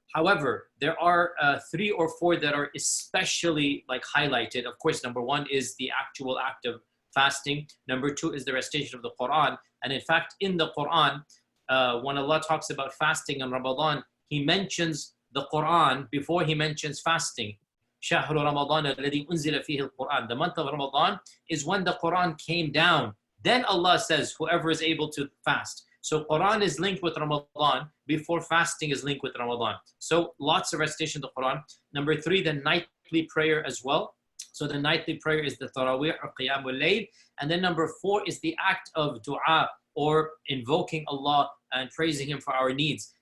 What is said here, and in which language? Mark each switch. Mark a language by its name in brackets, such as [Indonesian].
[English] However, there are 3 or 4 that are especially highlighted. Of course, number 1 is the actual act of fasting. Number 2 is the recitation of the Quran. And in fact, in the Quran, when Allah talks about fasting in Ramadan, He mentions the Quran before He mentions fasting. [Arabic] شهر رمضان الذي أنزل فيه القرآن. [English] The month of Ramadan is when the Quran came down. Then Allah says, whoever is able to fast. So Quran is linked with Ramadan before fasting is linked with Ramadan. So lots of recitation of the Quran. Number 3, the nightly prayer as well. So the nightly prayer is the Taraweeh or Qiyamul Layl. And then number 4 is the act of dua, or invoking Allah and praising Him for our needs.